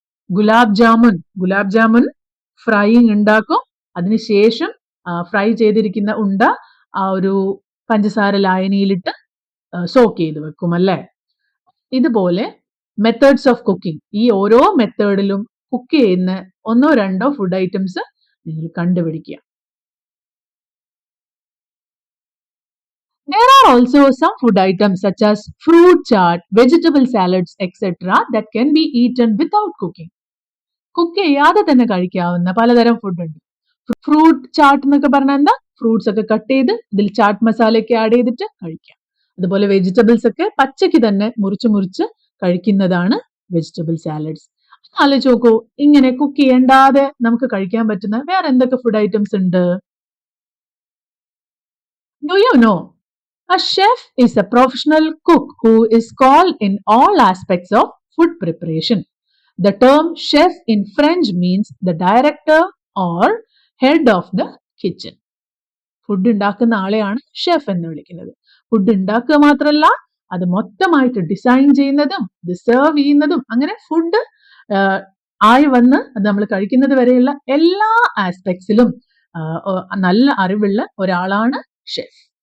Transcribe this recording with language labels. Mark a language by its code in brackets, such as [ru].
[ml] Gulab jamun frying ഉണ്ടാക്കും, അതിനുശേഷം fry ചെയ്തിരിക്കുന്ന ഉണ്ട ആ ഒരു പഞ്ചസാര ലായനിയിലിട്ട് സോക്ക് ചെയ്ത് വെക്കും അല്ലേ. ഇതുപോലെ മെത്തേഡ്സ് ഓഫ് കുക്കിംഗ്, ഈ ഓരോ മെത്തേഡിലും കുക്ക് ചെയ്യുന്ന ഒന്നോ രണ്ടോ ഫുഡ് ഐറ്റംസ് നിങ്ങൾ കണ്ടുപിടിക്കുക. [en] There are also some food items such as fruit chaat, vegetable salads, etc. that can be eaten without cooking. [ml] Cook ചെയ്യാതെ തന്നെ കഴിക്കാവുന്ന പലതരം ഫുഡ് ഉണ്ട്. ഫ്രൂട്ട് ചാട്ട് എന്നൊക്കെ പറഞ്ഞാൽ എന്താ? ഫ്രൂട്ട്സ് ഒക്കെ കട്ട് ചെയ്ത് ഇതിൽ ചാട്ട് മസാല ഒക്കെ ആഡ് ചെയ്തിട്ട് കഴിക്കാം. അതുപോലെ വെജിറ്റബിൾസ് ഒക്കെ പച്ചയ്ക്ക് തന്നെ മുറിച്ച് കഴിക്കുന്നതാണ് വെജിറ്റബിൾ സാലഡ്സ്. ആലോചിച്ച് നോക്കൂ, ഇങ്ങനെ കുക്ക് ചെയ്യണ്ടാതെ നമുക്ക് കഴിക്കാൻ പറ്റുന്ന വേറെ എന്തൊക്കെ ഫുഡ് ഐറ്റംസ് ഉണ്ട്? [en] Do you know? A chef is a professional cook who is called in all aspects of food preparation. The term chef in French means the director or head of the kitchen. [ml] Food ഉണ്ടാക്കുന്ന ആളെയാണ് chef എന്ന് വിളിക്കുന്നത്. Food ഉണ്ടാക്കുക മാത്രമല്ല, അത് മൊത്തമായിട്ട് design ചെയ്യുന്നതും ഇത് serve ചെയ്യുന്നതും അങ്ങനെ ഫുഡ് ആയി വന്ന് അത് നമ്മൾ കഴിക്കുന്നത് വരെയുള്ള എല്ലാ ആസ്പെക്ട്സിലും നല്ല അറിവുള്ള ഒരാളാണ് ഷെഫ്.